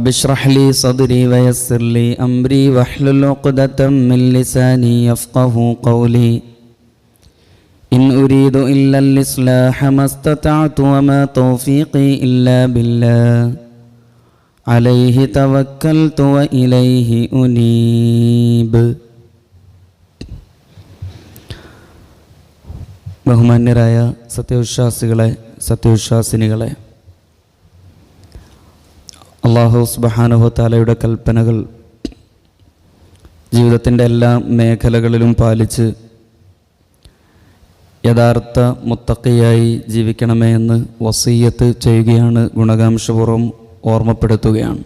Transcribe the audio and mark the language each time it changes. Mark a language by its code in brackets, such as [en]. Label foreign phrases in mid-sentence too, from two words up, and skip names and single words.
[ar] اشرح لي صدري ويسر لي أمري واحلل عقدة من لساني يفقه قولي إن أريد إلا الإصلاح ما استطعت وما توفيقي إلا بالله عليه توكلت وإليه أنيب. [ml] ബഹുമാന്യരായ സത്യവിശ്വാസികളെ, സത്യവിശ്വാസിനികളെ, [ar] الله سبحانه وتعالى [ml] കൽപ്പനകൾ ജീവിതത്തിൻ്റെ എല്ലാ മേഖലകളിലും പാലിച്ച് യഥാർത്ഥ മുത്തഖിയായി ജീവിക്കണമേ എന്ന് വസിയ്യത്ത് ചെയ്യുകയാണ്, ഗുണകാംക്ഷപൂർവ്വം ഓർമ്മപ്പെടുത്തുകയാണ്.